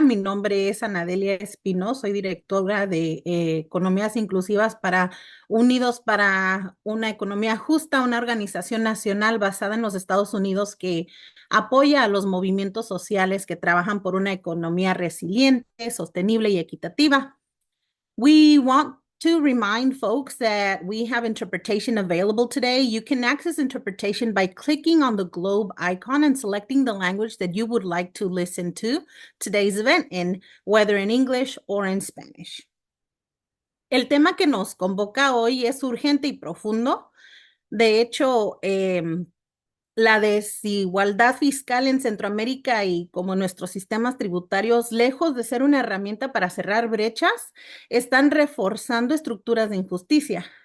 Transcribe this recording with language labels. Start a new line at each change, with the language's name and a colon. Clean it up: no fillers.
Spanish: Mi nombre es Anadelia Espino, soy directora de Economías Inclusivas para Unidos para una Economía Justa, una organización nacional basada en los Estados Unidos que apoya a los movimientos sociales que trabajan por una economía resiliente, sostenible y equitativa.
English: We want to remind folks that we have interpretation available today. You can access interpretation by clicking on the globe icon and selecting the language that you would like to listen to today's event in, whether in English or in Spanish.
Spanish: El tema que nos convoca hoy es urgente y profundo. De hecho, la desigualdad fiscal en Centroamérica y como nuestros sistemas tributarios, lejos de ser una herramienta para cerrar brechas, están reforzando estructuras de injusticia.